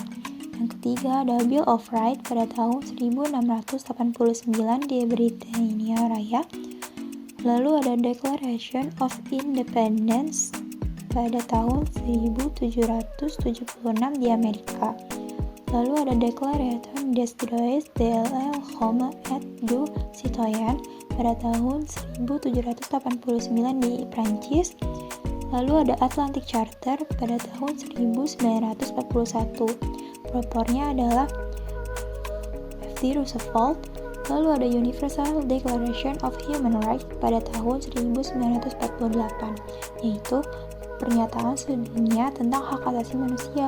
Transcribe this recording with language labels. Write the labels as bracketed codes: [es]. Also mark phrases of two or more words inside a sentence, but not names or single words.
[id] Yang ketiga ada Bill of Rights pada tahun 1689 di Britania Raya. Lalu ada Declaration of Independence pada tahun 1776 di Amerika. Lalu ada Declaration des droits de l'homme et du citoyen pada tahun 1789 di Prancis. Lalu ada Atlantic Charter pada tahun 1941. Propornya adalah F.D. Roosevelt. Lalu ada Universal Declaration of Human Rights pada tahun 1948, yaitu pernyataan sedunia tentang hak asasi manusia.